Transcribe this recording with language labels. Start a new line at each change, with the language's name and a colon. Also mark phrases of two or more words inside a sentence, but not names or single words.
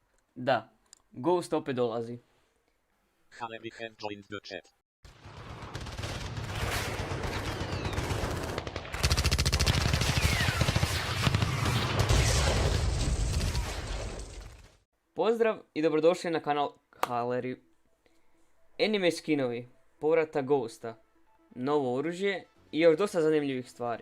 Serbian: Da, Ghost opet dolazi.
English: Haneviken joined the chat.
Serbian: Pozdrav i dobrodošli na kanal Haleri. Anime skinovi, povrata Ghosta, novo oružje i još dosta zanimljivih stvari.